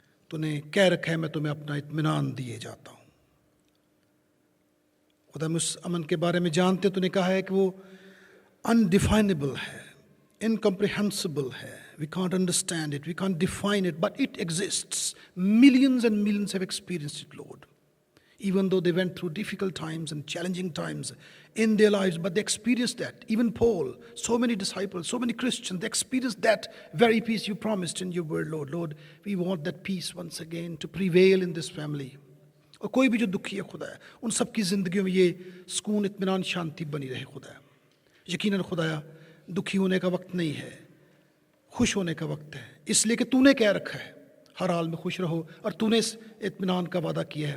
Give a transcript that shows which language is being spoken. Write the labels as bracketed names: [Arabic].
[Hindi] तूने कह रखा है मैं तुम्हें अपना इत्मीनान दिए जाता हूँ। खुदा हम उस अमन के बारे में जानते, तूने कहा है कि वो अनडिफाइनेबल है, इनकम्प्रिहेंसिबल है, [English] we can't understand it, we can't define it, but it exists. Millions and millions have experienced it, Lord. Even though they went through difficult times and challenging times in their lives, but they experienced that. Even Paul, so many disciples, so many Christians, they experienced that very peace you promised in your word, Lord. Lord, we want that peace once again to prevail in this family. [Hindi] और कोई भी जो दुखी है खुदा है, उन सब की ज़िंदगियों में ये सुकून, इत्मीनान, शांति बनी रहे खुदा। यकीनन खुदाया दुखी होने का वक्त नहीं है, खुश होने का वक्त है, इसलिए कि तूने कह रखा है हर हाल में खुश रहो और तूने इस इत्मीनान का वादा किया है।